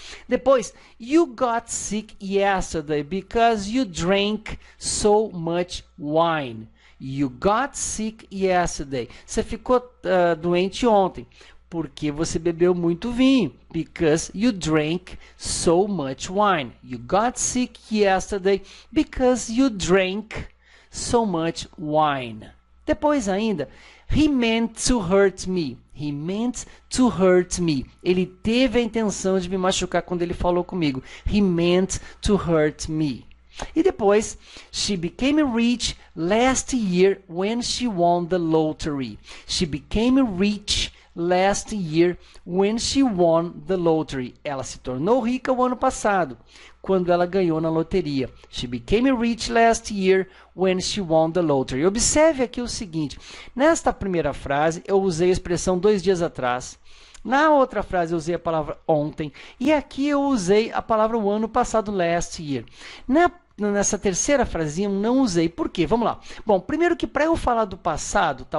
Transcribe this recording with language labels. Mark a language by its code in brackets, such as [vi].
[pt] Depois, [en] you got sick yesterday because you drank so much wine. You got sick yesterday. [pt] Você ficou doente ontem porque você bebeu muito vinho. [en] Because you drank so much wine. You got sick yesterday because you drank so much wine. [pt] Depois ainda, [en] he meant to hurt me. He meant to hurt me. [pt] Ele teve a intenção de me machucar quando ele falou comigo. [en] He meant to hurt me. [pt] E depois, [en] she became rich last year when she won the lottery. She became rich last year when she won the lottery. [pt] Ela se tornou rica o ano passado, quando ela ganhou na loteria. [en] She became rich last year when she won the lottery. [pt] Observe aqui o seguinte: nesta primeira frase eu usei a expressão 2 dias atrás. Na outra frase eu usei a palavra ontem. E aqui eu usei a palavra o ano passado, [en] last year. [pt] Nessa terceira frasinha eu não usei. Por quê? Vamos lá. Bom, primeiro que para eu falar do passado, tá?